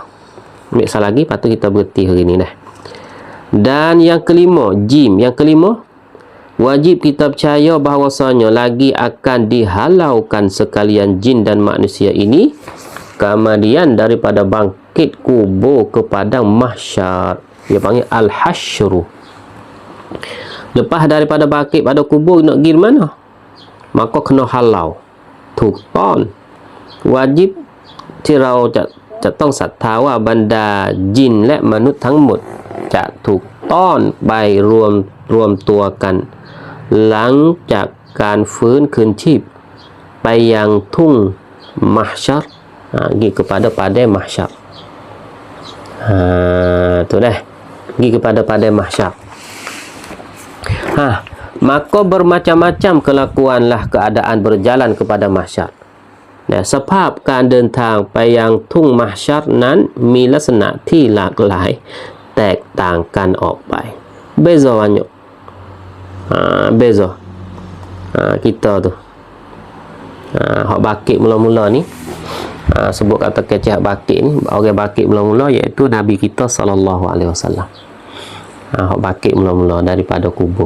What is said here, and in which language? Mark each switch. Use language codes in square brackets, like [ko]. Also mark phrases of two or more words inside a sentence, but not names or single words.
[ms] Ambil sah lagi, lepas tu kita berhenti hari ni dah. Dan yang kelima, jim, yang kelima, wajib kita percaya bahawasanya lagi akan dihalaukan sekalian jin dan manusia ini kemudian daripada bangkit kubur ke padang mahsyar. Dia panggil al-hasyru. Lepas daripada bangkit pada kubur nak pergi mana? Maka kena halau. [th] ถูกต้อง wajib ที่เราจะต้องศรัทธาว่าบรรดาจินและมนุษย์ทั้งหมดจะถูกต้อนไปรวมตัวกันหลังจากการฟื้นคืนชีพไปยังทุ่ง mahsyar, [ms] pergi kepada padang mahsyar. Tu dah, pergi kepada padang mahsyar. Maka bermacam-macam kelakuanlah keadaan berjalan kepada mahsyar. [th] สภาพการเดินทางไปยังทุ่งมัฮชัรนั้นมีลักษณะที่หลากหลายแตกต่างกันออกไป [ms] beza banyak beza kita tu hak bakit mula-mula ni sebut kata kecih hak bakit ni, orang bakit mula-mula iaitu Nabi kita [ar] صلى الله عليه وسلم. [ms] Hak bakit mula-mula daripada kubur.